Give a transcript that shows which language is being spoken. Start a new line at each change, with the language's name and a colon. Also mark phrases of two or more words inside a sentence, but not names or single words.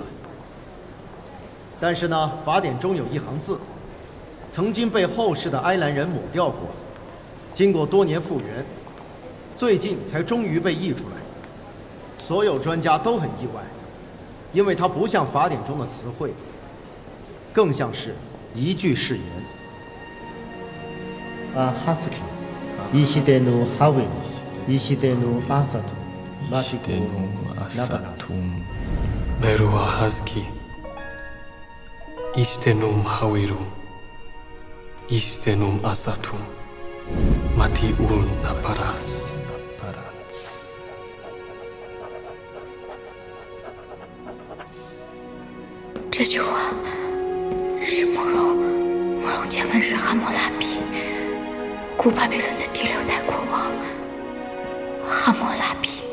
Chinese: 但是呢，法典中有一行字，曾经被后世的埃兰人抹掉过，经过多年复原，最近才终于被译出来。所有专家都很意外，因为它不像法典中的词汇，更像是一句誓言。
Akkadian: Husky, Ishidenu Hawi, Ishidenu Asatu, Ishidenu Asatum, Merua Husky, Ishtenum Hawiru, Ishtenum Asatum, Matiul Naparas.
Chinese: 这句话是慕容见闻是汉谟拉比，古巴比伦的第6代国王汉谟拉比。